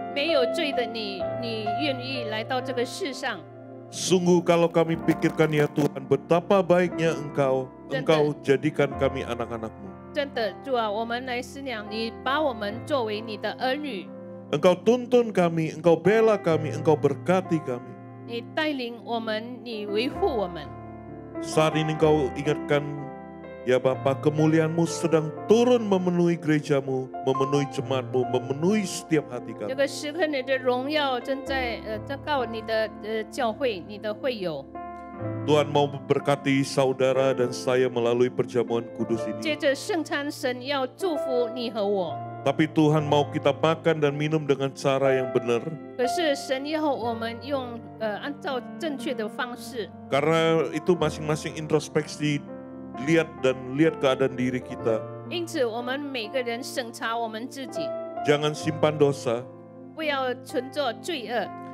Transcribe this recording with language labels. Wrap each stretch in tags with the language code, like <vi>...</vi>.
<zh>没有罪的你，你愿意来到这个世上。</zh> <id>Sungguh kalau kami pikirkan ya Tuhan, betapa baiknya Engkau jadikan kami anak-anak-Mu.</id> <zh>真的，主啊，我们来思量，你把我们作为你的儿女，</zh> <id>Engkau tuntun kami, Engkau bela kami, Engkau berkati kami.</id> <zh>你带领我们，你维护我们。</zh> <id>Saat ini Engkau ingatkan, ya Bapa, kemuliaan-Mu sedang turun memenuhi gereja-Mu, memenuhi jemaat-Mu, memenuhi setiap hati</id> <zh>这</zh> <id>kami.</id> <zh>个时刻，你的荣耀正在昭告你的教会，你的会友。</zh> <id>Tuhan mau memberkati saudara dan saya melalui perjamuan kudus</id> <zh>接</zh> <id>ini.</id> <zh>着圣餐，神要祝福你和我。</zh> <id>Tapi Tuhan mau kita makan dan minum dengan cara yang benar.</id> <zh>可是神要我们用按照正确的方式，</zh> <id>Karena itu masing-masing introspeksi, lihat keadaan diri kita.</id> <zh>因此我们每个人审查我们自己，</zh> <id>Jangan simpan dosa.</id> <zh>不要存着罪恶。</zh>